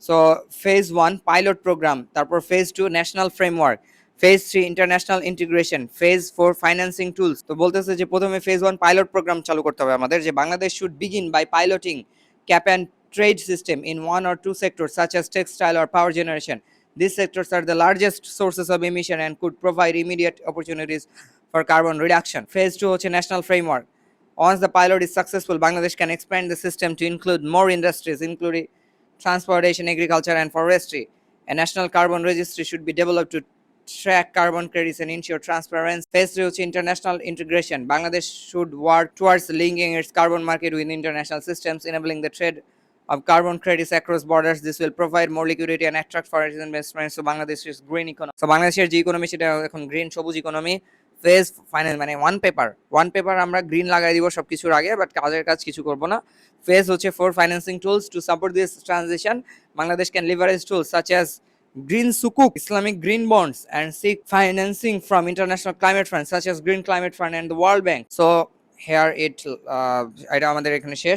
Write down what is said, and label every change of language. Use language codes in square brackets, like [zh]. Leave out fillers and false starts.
[en] So phase 1 pilot programme, তারপর phase 2 national framework, phase 3 international integration, phase 4 financing tools. [bn] তো বলতেছে যে প্রথমে ফেজ 1 পাইলট প্রোগ্রাম চালু করতে হবে আমাদের, [en] যে Bangladesh should begin by piloting cap and trade system in 1 or 2 sectors such as textile or power generation. These sectors are the largest sources of emission and could provide immediate opportunities for carbon reduction. Phase 2 হচ্ছে national framework. Once the pilot is successful, Bangladesh can expand the system to include more industries, including transportation, agriculture, and forestry. A national carbon registry should be developed to track carbon credits and ensure transparency. Phase 3 হচ্ছে international integration. Bangladesh should work towards linking its carbon market with international systems, enabling the trade of carbon credits across borders. This will provide more liquidity and attract foreign investments. So Bangladesh is green economy. [bn] So বাংলাদেশের যে economy সেটা এখন green সবুজ economy. Phase final মানে one paper আমরা green লাগাই দিব সবকিছুর আগে, বাট কাজের কাজ কিছু করব না। [en] Phase হচ্ছে four financing tools to support this transition. Bangladesh can leverage tools such as green sukuk, Islamic green bonds, and seek financing from international climate funds such as Green Climate Fund and the World Bank. So here [bn] এটা আমাদের এখানে শেষ।